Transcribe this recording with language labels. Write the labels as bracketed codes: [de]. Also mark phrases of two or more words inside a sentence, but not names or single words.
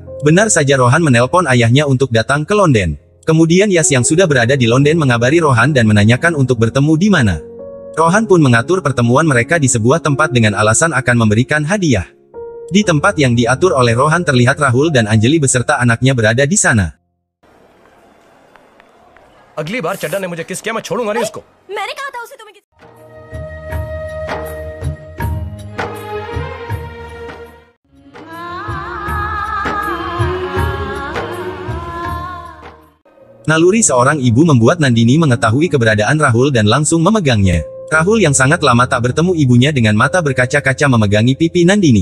[id] Benar saja Rohan menelpon ayahnya untuk datang ke London. Kemudian Yas yang sudah berada di London mengabari Rohan dan menanyakan untuk bertemu di mana. Rohan pun mengatur pertemuan mereka di sebuah tempat dengan alasan akan memberikan hadiah. Di tempat yang diatur oleh Rohan terlihat Rahul dan Anjali beserta anaknya berada di sana. [hi] अगली बार चड्डा ने मुझे किस किया मैं छोड़ूंगा नहीं उसको। मैंने कहा था उसे तुम्हें [id] Naluri seorang ibu membuat Nandini mengetahui keberadaan Rahul dan langsung memegangnya. Rahul yang sangat lama tak bertemu ibunya dengan mata berkaca-kaca memegangi pipi Nandini.